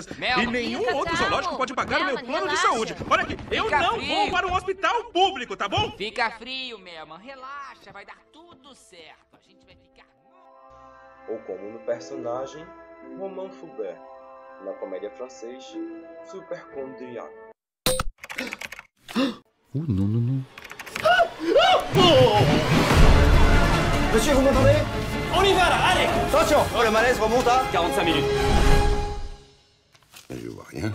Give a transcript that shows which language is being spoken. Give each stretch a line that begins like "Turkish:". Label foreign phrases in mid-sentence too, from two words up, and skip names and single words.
Portuguese: E nenhum Fica outro calmo. zoológico pode pagar o meu Melman, plano de relaxa. saúde. Olha aqui, eu Fica não frio. vou para um hospital público, tá bom? Fica frio, Melman. Relaxa, vai dar tudo certo. A gente vai ficar... Ou como no personagem Romain Fulbert, na comédia francês Superchondriaque.
French: Non. Monsieur, vous m'entendez? On y va là, allez! Attention! Oh, le malaise remonte à 45 minutes. Je vois rien.